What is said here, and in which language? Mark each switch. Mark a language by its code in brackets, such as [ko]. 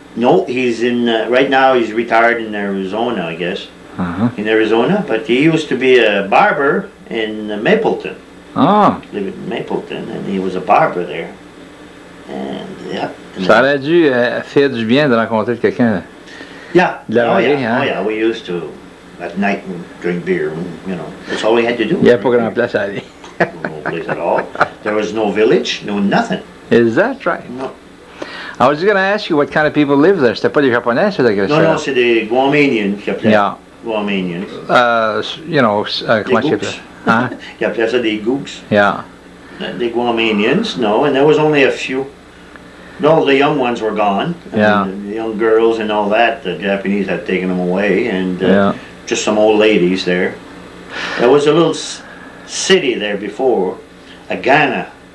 [en] No, he's in, right now he's retired in Arizona, I guess. Uh-huh. In Arizona, but he used to be a barber in Mapleton. Ah, Lived in Mapleton, and he was a barber there. And yeah. And [fr] ça aurait dû faire du bien de rencontrer quelqu'un. [en] yeah. [fr] de la [en] Oh [fr] vallée, [en] yeah. [fr] hein? [en] Oh yeah. We used to. at night and drink beer, and, you know, that's all we had to do. [fr] Yeah, pas grand place à aller. [en] No place at all. There was no village, no nothing. Is that right? No. I was going to ask you what kind of people live there. [fr] C'était pas des Japonais, c'était que Non, non, c'est des Guamanians qui appelaient. [en] Yeah. Guamanians. You know, [fr] comment tu appelles ça? Hein? Ils appelaient ça des gooks. [en] Yeah. The Guamanians, no, and there was only a few. No, the young ones were gone. Yeah. The young girls and all that, the Japanese had taken them away, and Yeah. just some old ladies there. There was a little city there before, Agana.